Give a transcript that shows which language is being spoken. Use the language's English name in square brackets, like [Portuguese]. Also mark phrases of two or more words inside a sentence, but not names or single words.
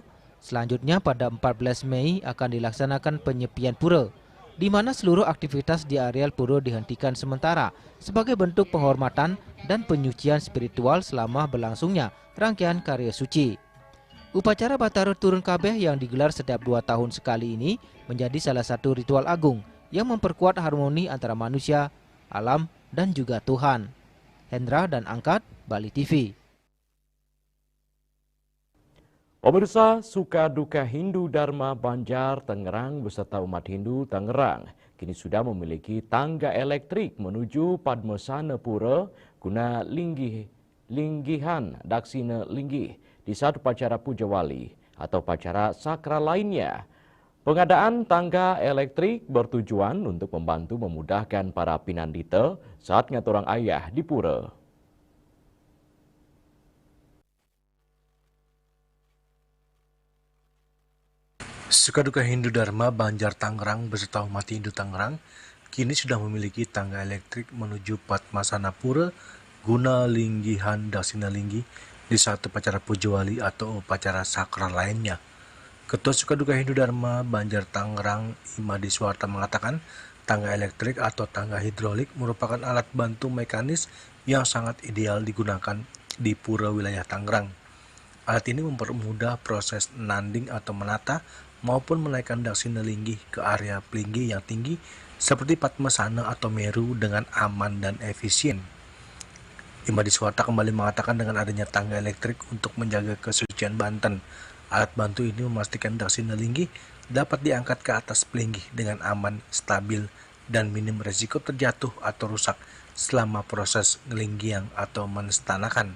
[Indonesian] Selanjutnya pada 14 Mei akan dilaksanakan penyepian pura, di mana seluruh aktivitas di areal pura dihentikan sementara sebagai bentuk penghormatan dan penyucian spiritual selama berlangsungnya rangkaian karya suci. Upacara Batara Turun Kabeh yang digelar setiap 2 tahun sekali ini menjadi salah satu ritual agung yang memperkuat harmoni antara manusia, alam, dan juga Tuhan. Hendra dan Angkat, Bali TV. Pemirsa, suka duka Hindu Dharma Banjar Tangerang beserta umat Hindu Tangerang kini sudah memiliki tangga elektrik menuju Padmasana Pura guna linggihan Daksina Linggih di saat upacara Puja Wali atau upacara sakral lainnya. Pengadaan tangga elektrik bertujuan untuk membantu memudahkan para pinandita saat [Balinese] ngaturang ayah [Indonesian] di pura. Sukaduka Hindu Dharma Banjar Tangerang beserta umat Hindu Tangerang kini sudah memiliki tangga elektrik menuju Padmasana Pura guna linggihan Daksina Linggih di saat upacara Puja Wali atau upacara sakral lainnya. Ketua Sukaduka Hindu Dharma Banjar Tangerang Imadi Suwarta mengatakan tangga elektrik atau tangga hidrolik merupakan alat bantu mekanis yang sangat ideal digunakan di pura wilayah Tangerang. Alat ini mempermudah proses nanding atau menata maupun menaikkan Daksina Linggih ke area pelinggi yang tinggi seperti Padmasana atau Meru dengan aman dan efisien. Imadi Suwarta kembali mengatakan dengan adanya tangga elektrik untuk menjaga kesucian Banten, alat bantu ini memastikan Daksina Linggih dapat diangkat ke atas pelinggi dengan aman, stabil, dan minim resiko terjatuh atau rusak selama proses ngelinggiang atau menstanakan.